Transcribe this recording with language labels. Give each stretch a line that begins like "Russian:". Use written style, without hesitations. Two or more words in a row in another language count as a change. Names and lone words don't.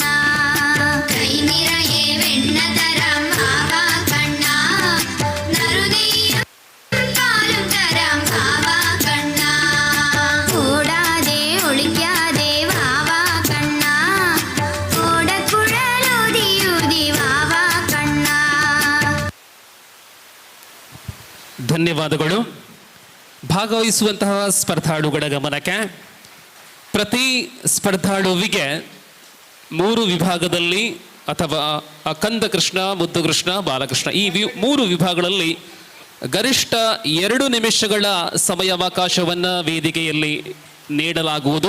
Malayalam: കൈ നിറയെ വെണ്ണ തരാം വാവാ കണ്ണ നറുനെയ്യും പാലും തരാം വാവാ കണ്ണ. ഓടാതെ ഒളിക്കാതെ വാവാ കണ്ണ ഓടക്കുഴലൂതിയൂതി വാവാ കണ്ണ.
Kannada: ಧನ್ಯವಾದಗಳು. ಭಾಗವಹಿಸುವಂತಹ ಸ್ಪರ್ಧಾಳುಗಳ ಗಮನಕ್ಕೆ ಪ್ರತಿ ಸ್ಪರ್ಧಾಳುವಿಗೆ 3 ವಿಭಾಗದಲ್ಲಿ ಅಥವಾ ಕಂದ ಕೃಷ್ಣ, ಮುದ್ದು ಕೃಷ್ಣ, ಬಾಲಕೃಷ್ಣ ಈ 3 ವಿಭಾಗಗಳಲ್ಲಿ ಗರಿಷ್ಠ 2 ನಿಮಿಷಗಳ ಸಮಯಾವಕಾಶವನ್ನು ವೇದಿಕೆಯಲ್ಲಿ ನೀಡಲಾಗುವುದು.